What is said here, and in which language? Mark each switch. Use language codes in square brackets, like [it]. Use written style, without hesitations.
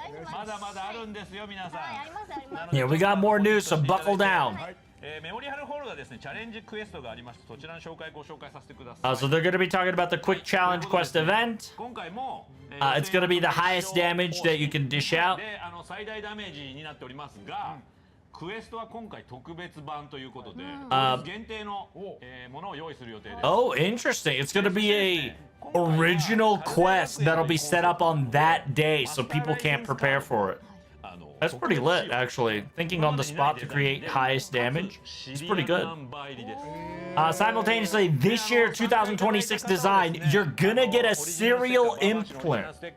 [ja] まだまだあるんですよ皆さん。 [en] Yeah, we got more news, so buckle down. [ja] メモリアルホールがですねチャレンジクエストがありましてそちらのご紹介させてください。 [en] So they're gonna be talking about the quick challenge quest event. [ja] 今回も [en] It's gonna be the highest damage that you can dish out. [ja] で最大ダメージになっておりますが、クエストは今回特別版ということで、限定のものを用意する予定です。 [en] Oh, interesting. It's gonna be a original quest that'll be set up on that day, so people can't prepare for it. That's pretty lit, actually. Thinking on the spot to create highest damage. It's pretty good. Simultaneously, this year, 2026 design, you're gonna get a serial implant.